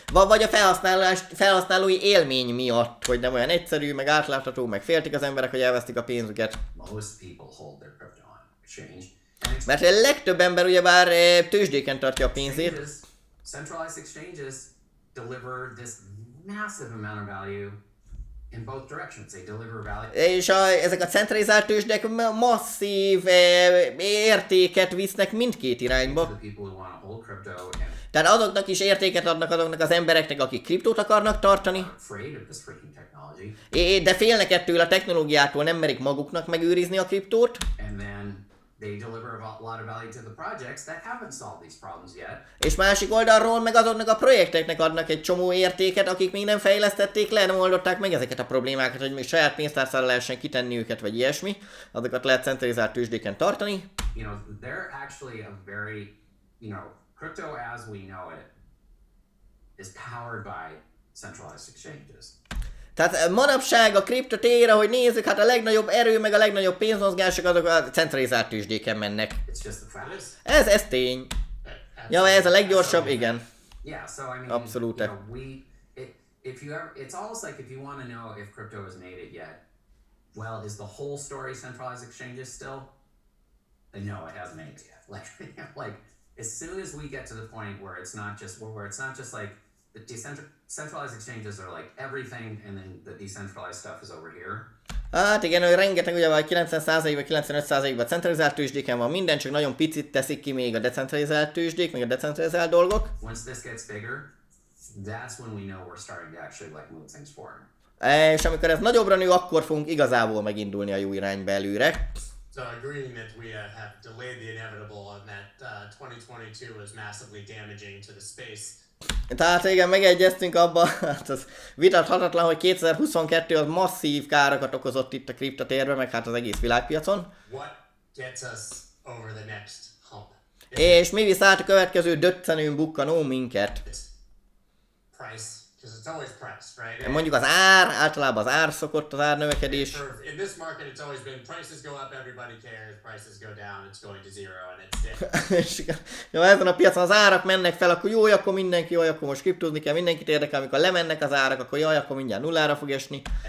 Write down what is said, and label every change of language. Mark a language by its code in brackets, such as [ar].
[hu] Vagy a felhasználói élmény miatt, hogy nem olyan egyszerű, meg átlátható, meg féltik az emberek, hogy elvesztik a pénzüket. [en] Most people hold their crypto on exchange. [hu] Mert a legtöbb ember ugyebár tőzsdéken tartja a pénzét. [en] Centralized exchanges deliver this massive amount of value in both directions. They deliver value. [hu] És ezek a centralizált tőzsdek masszív értéket visznek mindkét irányba. [en] The people who want to hold crypto and [hu] Tehát azoknak is értéket adnak azoknak az embereknek, akik kriptót akarnak tartani, [en] afraid of this freaking technology. [hu] de félnek ettől a technológiától, nem merik maguknak megőrizni a kriptót. [en] And then they deliver a lot of value to the projects that haven't solved these problems yet. [hu] És másik oldalról meg azoknak a projekteknek adnak egy csomó értéket, akik még nem fejlesztették le, nem oldották meg ezeket a problémákat, hogy még saját pénztárcára lehessen kitenni őket, vagy ilyesmi. Azokat lehet centralizált tőzsdéken tartani. [en] You know, they're actually a very, you know, crypto as we know it is powered by centralized exchanges. [hu] Tehát manapság a kriptotér, ahogy nézzük, hát a legnagyobb erő, meg a legnagyobb pénzmozgások azok a centralizált tőzsdéken mennek. [en] It's just the fact. [hu] Ez tény. Ja, ez a leggyorsabb, igen. [en] Yeah, so I mean, [hu] Abszolút. [en] you know, if you ever, it's almost like if you want to know if crypto has made it yet, well, is the whole story centralized exchanges still? No, it hasn't made it yet. Like as soon as we get to the point where it's not just like the centralized exchanges are like everything, and then the decentralized stuff is over here. [hu] Hát igen, hogy rengeteg, ugye vagy 90%-ban, 95%-ban centralizált tőzsdéken van minden, csak nagyon picit teszik ki még a decentralizált tőzsdék, meg a decentralizált dolgok. [en] Once this gets bigger, that's when we know we're starting to actually like move things forward. [hu] És amikor ez nagyobbra nő, akkor fogunk igazából megindulni a jó irányba előre. [en] So agreeing that we have delayed the inevitable and that 2022 was massively damaging to the space. [hu] Tehát igen, megegyeztünk abban, hát az vitathatatlan, hogy 2022 az masszív károkat okozott itt a kriptotérben, meg hát az egész világpiacon. [en] What gets us over the next hump? [hu] És mi viszont a következő döccenőn bukkanó minket. [en] Price, because it's always price, right? [hu] Mondjuk az ár, általában az ár szokott, az árnövekedés. [en] In this market, it's always been prices go up, everybody cares. Prices go down, it's going to zero, and it's dead. [hu] És ja, ezen a piacon az árak mennek fel, akkor jó, akkor mindenki, jó, akkor most kriptózni kell, mindenkit érdekel, amikor lemennek az árak, akkor jaj, akkor mindjárt nullára fog esni.